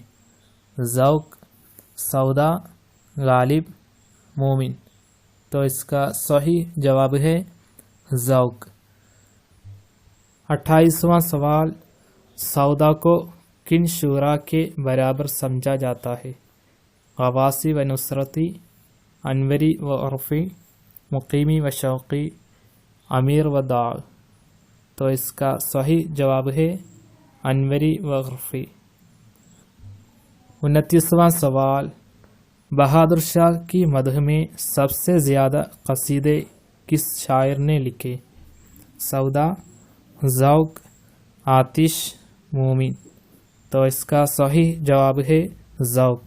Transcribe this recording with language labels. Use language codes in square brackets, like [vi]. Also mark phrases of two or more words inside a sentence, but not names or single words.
[ur] ذوق، سودا، غالب، مومن۔ تو اس کا صحیح جواب ہے ذوق۔ 28واں سوال، سودا کو کن شعراء کے برابر سمجھا جاتا ہے؟ غواصی و نصرتی، انوری و عرفی، مقیمی و شوقی، امیر و داغ۔ تو اس کا صحیح جواب ہے انوری و عرفی۔ 29واں سوال، بہادر شاہ کی مدح میں سب سے زیادہ قصیدے کس شاعر نے لکھے؟ سودا، ذوق، آتش، مومن۔ تو اس کا صحیح جواب ہے ذوق۔